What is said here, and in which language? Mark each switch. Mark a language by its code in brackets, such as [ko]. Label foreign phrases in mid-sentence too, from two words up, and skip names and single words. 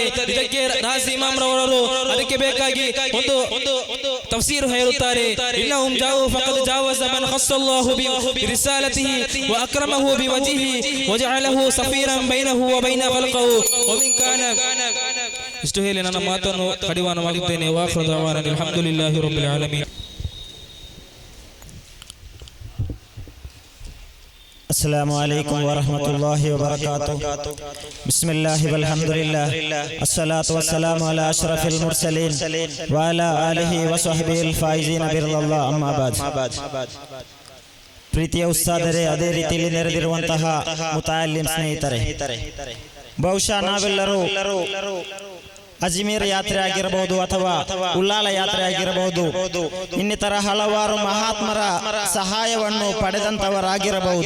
[kn] ಇದಕ್ಕೆ ರಾಜಿ ಇಮಾಮ್ ರವರು ಅದಕ್ಕೆ ಬೇಕಾಗಿ ಒಂದು ತಫ್ಸೀರ್ ಹೇಳುತ್ತಾರೆ, [ar] إنهم جاءوا فقد جاءوا من خصه الله برسالته وأكرمه بوحيه وجعله سفيرا بينه وبين خلقه ومن كان. [kn] ಇಷ್ಟು ಹೇಳಿ ನನ್ನ ಮಾತನ್ನು ಕಡಿವಾಣ ಮಾಡಿದ್ದೇನೆ. [ar] وآخر دعوانا الحمد لله رب العالمين. السلام عليكم ورحمة الله وبركاته. بسم الله والحمد لله والصلاة والسلام على أشرف المرسلين وعلى آله وصحبه الفائزين برضا الله أما بعد. [kn] ಪ್ರೀತಿಯ ಉಸ್ತಾದರೇ, ಅದೇ ರೀತಿಯಲ್ಲಿ ನೆರೆದಿರುವಂತಹ ಮುತಾಅಲ್ಲಿಮ್ ಸ್ನೇಹಿತರೆ, ಬಹುಶಃ ನಾವೆಲ್ಲರೂ ಅಜ್ಮೀರ್ ಯಾತ್ರೆ ಆಗಿರಬಹುದು ಅಥವಾ ಉಲ್ಲಾಲ ಯಾತ್ರೆ ಆಗಿರಬಹುದು, ಇನ್ನಿತರ ಹಲವಾರು ಮಹಾತ್ಮರ ಸಹಾಯವನ್ನು ಪಡೆದಂತವರಾಗಿರಬಹುದು.